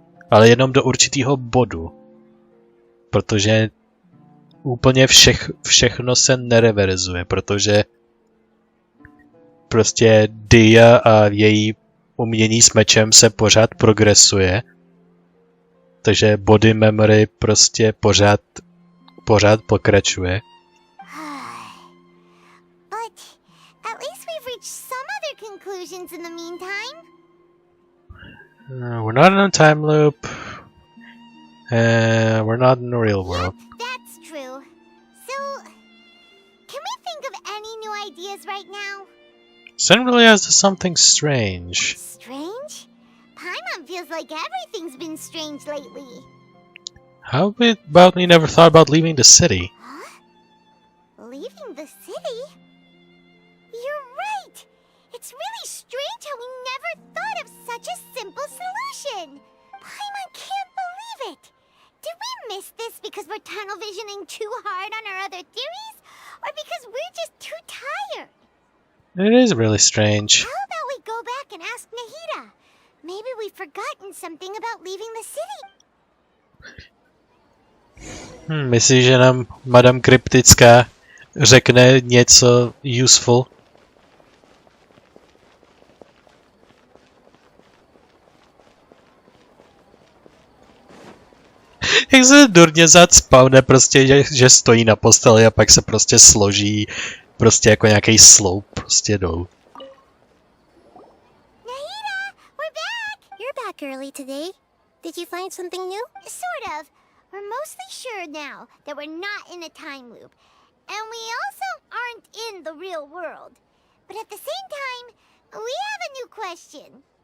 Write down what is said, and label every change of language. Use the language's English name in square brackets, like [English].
[Czech] Ale jenom do určitého bodu. Protože úplně všechno se nereverzuje, protože prostě Dia a její umění s mečem se pořád progresuje. Takže body memory prostě pořád pokračuje. [English] But at least we've reached some other conclusions in the meantime. We're not in a time loop. We're not in the real world. That's true. So, can we think of any new ideas right now? Sen really has something strange. Strange? Paimon feels like everything's been strange lately. How about we never thought about leaving the city? Huh? Leaving the city? You're right! It's really strange how we never thought of such a simple solution! Paimon can't believe it! Did we miss this because we're tunnel visioning too hard on our other theories? Or because we're just too tired? It is really strange. How about we go back and ask Nahida? Maybe we've forgotten something about leaving the city. [Czech] Myslíš, že nám Madame Kryptická řekne něco useful? Jak se durně spawne prostě, že stojí na posteli a pak se prostě složí prostě jako nějaký sloup prostě dolů. [English] Nahida, we're back! You're back early today. Did you find something new? Sort of. We're mostly sure now that we're not in a time loop. And we also aren't in the real world. But at the same time, we have a new question.